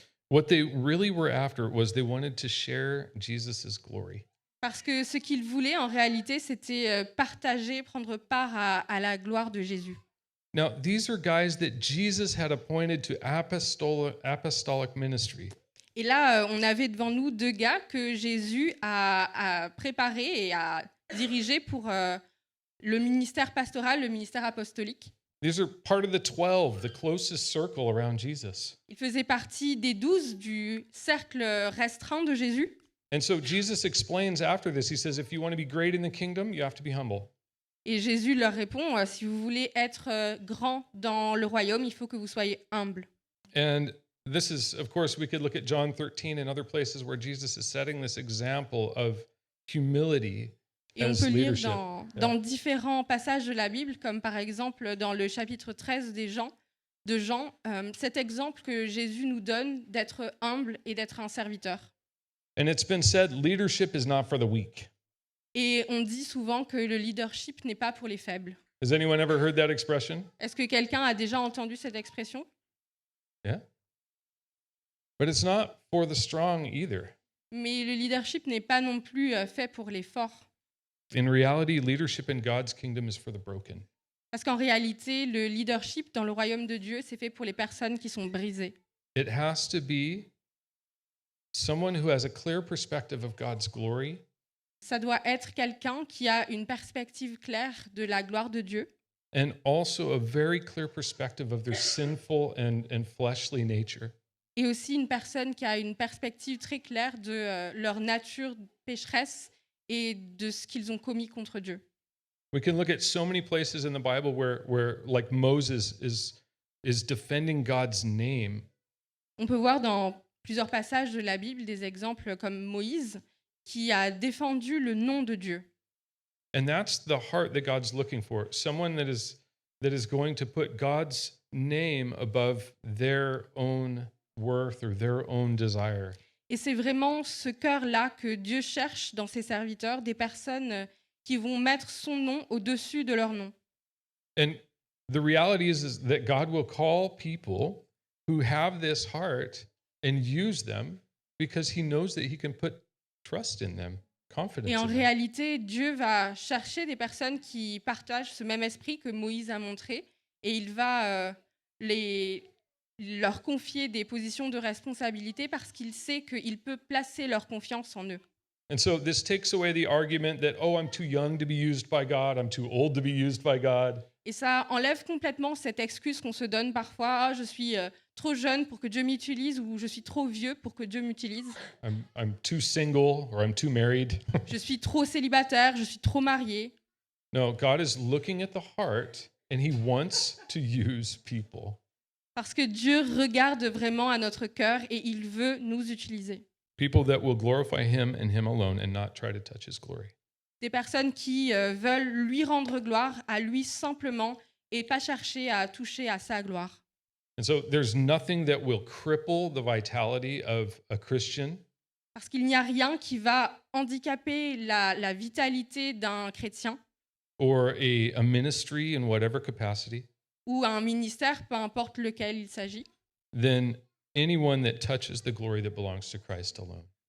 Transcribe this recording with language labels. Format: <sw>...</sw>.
<en>What they really were after was they wanted to share Jesus's glory.</en> <fr>Parce que ce qu'ils voulaient en réalité, c'était partager, prendre part à la gloire de Jésus.</fr> <en>Now, these are guys that Jesus had appointed to apostolic ministry.</en> <fr>Et là, on avait devant nous 2 gars que Jésus a préparés et a dirigés pour le ministère pastoral, le ministère apostolique.</fr> <en>These are part of the 12, the closest circle around Jesus.</en> <fr>Ils faisaient partie des 12 du cercle restreint de Jésus.</fr> <en>And so Jesus explains after this, he says, if you want to be great in the kingdom, you have to be humble.</en> <fr>Et Jésus leur répond, si vous voulez être grand dans le royaume, il faut que vous soyez humble.</fr> <en>And this is, of course, we could look at John 13 and other places where Jesus is setting this example of humility</en> <fr>Et on</fr> <en>as</en> <fr>peut lire</fr> <en>leadership.</en> <fr>dans différents passages de la Bible, comme par exemple dans le chapitre 13 de Jean, cet exemple que Jésus nous donne d'être humble et d'être un serviteur.</fr> <en>And it's been said, leadership is not for the weak.</en> <fr>Et on dit souvent que le leadership n'est pas pour les faibles.</fr> <en>Has anyone ever heard that expression?</en> <fr>Est-ce que quelqu'un a déjà entendu cette expression?</fr> <en>Yeah. But it's not for the strong either.</en> <fr>Mais le leadership n'est pas non plus fait pour les forts.</fr> <en>In reality, leadership in God's kingdom is for the broken.</en> <fr>Parce qu'en réalité, le leadership dans le royaume de Dieu, c'est fait pour les personnes qui sont brisées.</fr> <en>It has to be someone who has a clear perspective of God's glory,</en> <fr>Ça doit être quelqu'un qui a une perspective claire de la gloire de Dieu</fr> <en>and also a very clear perspective of their sinful and fleshly nature.</en> <fr>et aussi une personne qui a une perspective très claire de leur nature pécheresse et de ce qu'ils ont commis contre Dieu.</fr> <en>We can look at so many places in the Bible where like Moses is defending God's name.</en> <fr>On peut voir dans plusieurs passages de la Bible des exemples comme Moïse qui a défendu le nom de Dieu.</fr> <en>And that's the heart that God's looking for. Someone that is going to put God's name above their own worth or their own desire.</en> <fr>Et c'est vraiment ce cœur-là que Dieu cherche dans ses serviteurs, des personnes qui vont mettre son nom au-dessus de leur nom.</fr> <en>And the reality is that God will call people who have this heart and use them because he knows that he can put trust in them, confidence</en> <fr>Et en</fr> <en>in them.</en> <fr>réalité, Dieu va chercher des personnes qui partagent ce même esprit que Moïse a montré et il va leur confier des positions de responsabilité parce qu'il sait qu'il peut placer leur confiance en eux.</fr> <en>And so this takes away the argument that, oh, I'm too young to be used by God, I'm too old to be used by God.</en> <fr>Et ça enlève complètement cette excuse qu'on se donne parfois, ah, je suis trop jeune pour que Dieu m'utilise ou je suis trop vieux pour que Dieu m'utilise.</fr> <en>I'm too single or I'm too married.</en> <fr>Je suis trop célibataire, je suis trop marié.</fr> <en>No, God is looking at the heart and he wants to use people.</en> <fr>Parce que Dieu regarde vraiment à notre cœur et il veut nous utiliser.</fr> <en>People that will glorify him and him alone and not try to touch his glory.</en> <fr>Des personnes qui veulent lui rendre gloire à lui simplement et pas chercher à toucher à sa gloire.</fr> <en>And so there's nothing that will cripple the vitality of a Christian</en> <fr>Parce qu'il n'y a rien qui va handicaper la vitalité d'un chrétien</fr> <en>or a ministry in whatever capacity</en> <fr>ou un ministère, peu importe lequel il s'agit,</fr> <en>than anyone that touches the glory that belongs to Christ alone.</en>